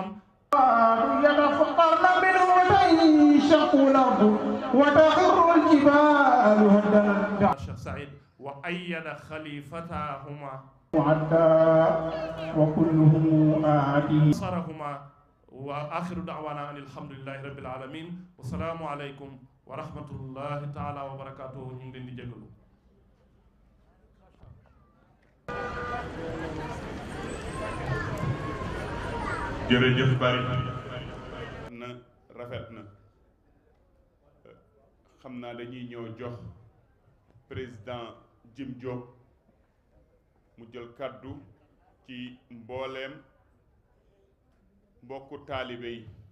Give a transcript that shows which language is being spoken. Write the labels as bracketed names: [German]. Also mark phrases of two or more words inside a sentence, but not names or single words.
[Arabic] يتفطرن منه وتنشق الأرض وتخر الجبال هدا الشيخ سعيد وأيد خليفتهما وكلهم آتيه نصرهما وآخر دعوانا أن الحمد لله رب العالمين والسلام عليكم ورحمة الله تعالى وبركاته [Wolof] ñu ngi leen di jégalu. jërëjëf bari naa dañuy ñëw jox président Jim Diop mu jël kàddu ci mbooleem mbokku taalibe yi.